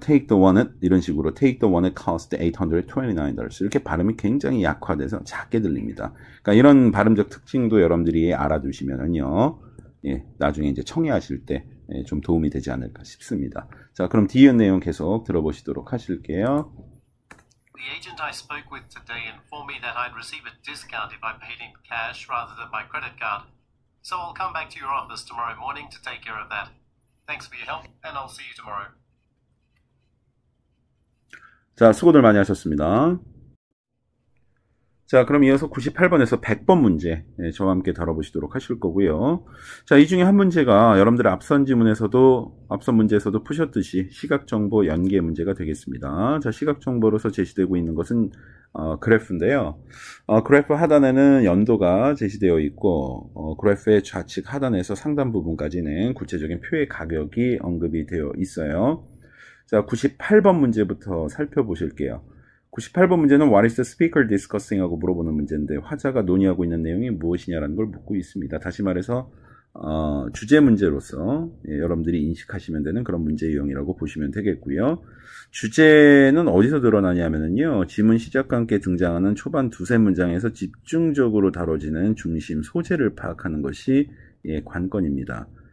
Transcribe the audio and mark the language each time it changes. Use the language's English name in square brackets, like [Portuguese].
[English] take the one it [Korean] 이런 식으로 [English] take the one it cost $829. [Korean] 이렇게 발음이 굉장히 약화돼서 작게 들립니다. 그러니까 이런 발음적 특징도 여러분들이 알아두시면은요, 예, 나중에 이제 청해하실 때 좀 도움이 되지 않을까 싶습니다. 자, 그럼 뒤에 내용 계속 들어보시도록 하실게요. [English] The agent I spoke with today informed me that I'd receive a discount if I paid in cash rather than my credit card. So I'll come back to your office tomorrow morning to take care of that. Thanks for your help, and I'll see you tomorrow. [Korean] 자, 수고들 많이 하셨습니다. 자, 그럼 이어서 98번에서 100번 문제 저와 함께 다뤄보시도록 하실 거고요. 자, 이 중에 한 문제가 여러분들 앞선 문제에서도 푸셨듯이 시각정보 연계 문제가 되겠습니다. 자, 시각정보로서 제시되고 있는 것은 그래프인데요. 그래프 하단에는 연도가 제시되어 있고, 그래프의 좌측 하단에서 상단 부분까지는 구체적인 표의 가격이 언급이 되어 있어요. 자, 98번 문제부터 살펴보실게요. 98번 문제는 [English] What is the speaker discussing? [Korean] 하고 물어보는 문제인데, 화자가 논의하고 있는 내용이 무엇이냐라는 걸 묻고 있습니다. 다시 말해서 주제 문제로서 여러분들이 인식하시면 되는 그런 문제 유형이라고 보시면 되겠고요. 주제는 어디서 드러나냐면요, 지문 시작과 함께 등장하는 초반 두세 문장에서 집중적으로 다뤄지는 중심 소재를 파악하는 것이 관건입니다.